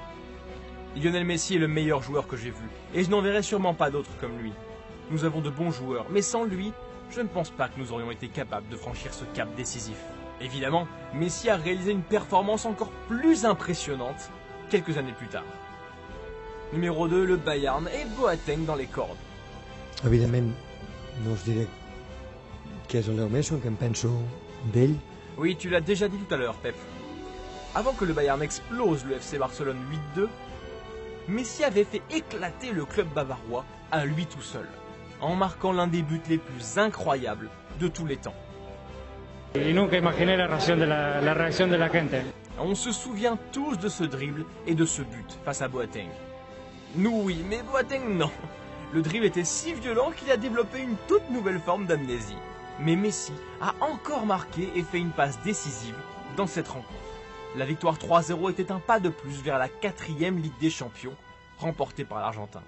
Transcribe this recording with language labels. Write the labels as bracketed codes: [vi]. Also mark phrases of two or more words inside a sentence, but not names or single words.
[fr] Lionel Messi est le meilleur joueur que j'ai vu, et je n'en verrai sûrement pas d'autres comme lui. Nous avons de bons joueurs, mais sans lui, je ne pense pas que nous aurions été capables de franchir ce cap décisif. Évidemment, Messi a réalisé une performance encore plus impressionnante quelques années plus tard. Numéro 2, le Bayern et Boateng dans les cordes. [ca] Evidentment, no us diré què és el Leo Messi, que em penso d'ell. [fr] Oui, tu l'as déjà dit tout à l'heure, Pep. Avant que le Bayern explose le FC Barcelone 8-2, Messi avait fait éclater le club bavarois à lui tout seul, en marquant l'un des buts les plus incroyables de tous les temps. [es] Y nunca imaginé la reacción de la gente. [fr] On se souvient tous de ce dribble et de ce but face à Boateng. Nous oui, mais Boateng non. Le dribble était si violent qu'il a développé une toute nouvelle forme d'amnésie. Mais Messi a encore marqué et fait une passe décisive dans cette rencontre. La victoire 3-0 était un pas de plus vers la 4e Ligue des Champions, remportée par l'Argentin.